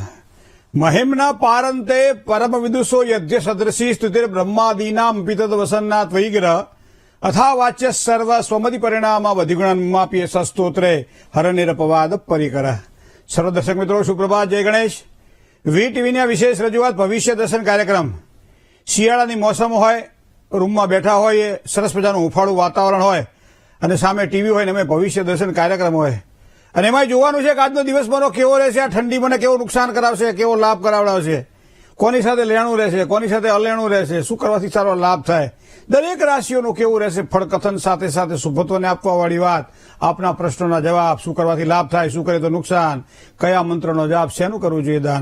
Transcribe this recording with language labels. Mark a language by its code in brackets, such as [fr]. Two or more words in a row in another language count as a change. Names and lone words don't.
[sa] महिम्ना पारंते परम विदुषो यज्ञ सदृशी स्तुतिर ब्रह्मादीनाम पितद वसन्ना त्वयिग्रह अथा वाच्य सर्व स्वमति परिणाम अधिगुणमाप्य सस्तोत्रे हरनिरपवाद परिकर। [hi] सर्व दर्शक मित्रों सुप्रभात, जय गणेश। [gu] વી ટીવીની વિશેષ રજૂઆત ભવિષ્ય દર્શન કાર્યક્રમ। શિયાળાની મોસમ હોય, રૂમમાં બેઠા હોય, સરસ મજાનું હુંફાળું વાતાવરણ હોય અને સામે ટીવી હોય ને એમાં ભવિષ્ય દર્શન કાર્યક્રમ હોય અને એમાં જોવાનું છે કે આજનો દિવસ મારો કેવો રહેશે, આ ઠંડી મને કેવું નુકસાન કરાવશે, કેવો લાભ કરાવડાવશે, કોની સાથે લેણું રહેશે, કોની સાથે અલેણું રહેશે, શું કરવાથી સારો લાભ થાય, દરેક રાશિઓનું કેવું રહેશે, ફળકથન સાથે સાથે શુભત્વને આપવાવાળી વાત, આપના પ્રશ્નોના જવાબ, શું કરવાથી લાભ થાય, શું કરે તો નુકસાન, કયા મંત્રનો જાપ, શેનું કરવું જોઈએ દાન।